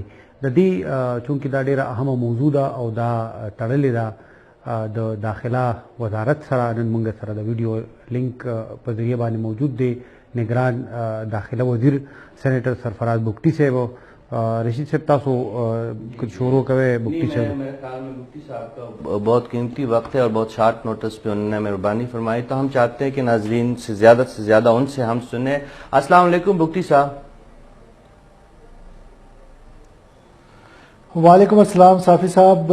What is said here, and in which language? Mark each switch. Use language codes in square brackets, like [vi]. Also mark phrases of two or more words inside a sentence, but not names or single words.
[ps] د دې چونکې دا ډېره اهمه موضوع ده او دا تړلې ده د داخله وزارت سره. نن موږ سره د ویډیو لینک په ذریعه باندې موجود دی نگران داخله وزیر سینیټر سرفراز بگٹی صاحب. [ur] رشید صاحب تاسو کچھ شروع کرے بگٹی صاحب. میرے خیال میں بگٹی صاحب کا بہت قیمتی وقت ہے اور بہت [en] short notice [ur] پہ انہوں نے مہربانی فرمائی، تو ہم چاہتے ہیں کہ ناظرین سے زیادہ ان سے ہم سنیں. [ar] السلام علیکم بگٹی صاحب. وعلیکم السلام صافی صاحب.